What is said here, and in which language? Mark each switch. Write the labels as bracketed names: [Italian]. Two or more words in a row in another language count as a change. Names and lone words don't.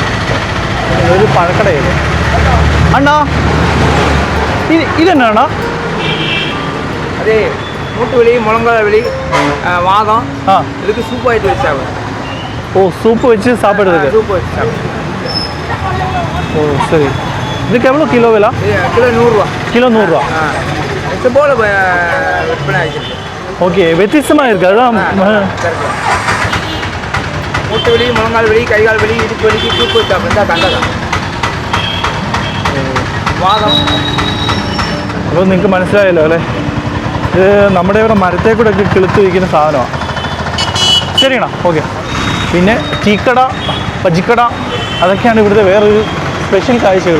[Malayalam] ഇതൊരു പഴക്കടയില്ലേ അണ്ണാ? ഇതെന്നാണോ? അതെ, മൂട്ടുവലി, മുളങ്കാവലി, വാദം. ആ, ഇതൊക്കെ സൂപ്പായിട്ട് വെച്ചാൽ. ഓ, സൂപ്പ് വെച്ച് സാപ്പിടുന്നത്. സൂപ്പ് വെച്ച് സാപ്പിടുന്നത്. ഓ ശരി. [Tamil] இதுக்கு எவ்வளோ கிலோ விலை? கிலோ 100 ரூபா. கிலோ 100 ரூபா. இது போல விற்பனை ஆகிருக்கு. ஓகே, வித்தியாசமாக இருக்குது. அதுதான் மூட்டு வலி, முழங்கால் வலி, கைகால் வலி, இடுப்பு வலிக்கு சூப்பு வச்சா கண்டதான். [Malayalam] വാദം. അപ്പോൾ നിങ്ങൾക്ക് മനസ്സിലായല്ലോ അല്ലേ? ഇത് നമ്മുടെ ഇവിടെ മരത്തെ കൂടെ ഒക്കെ കിളുത്ത് വയ്ക്കുന്ന സാധനമാണ്. ശരിയാണോ? ഓക്കെ. പിന്നെ ടീക്കട, ബജിക്കട, അതൊക്കെയാണ് ഇവിടുത്തെ വേറൊരു സ്പെഷ്യൽ കാഴ്ചകൾ.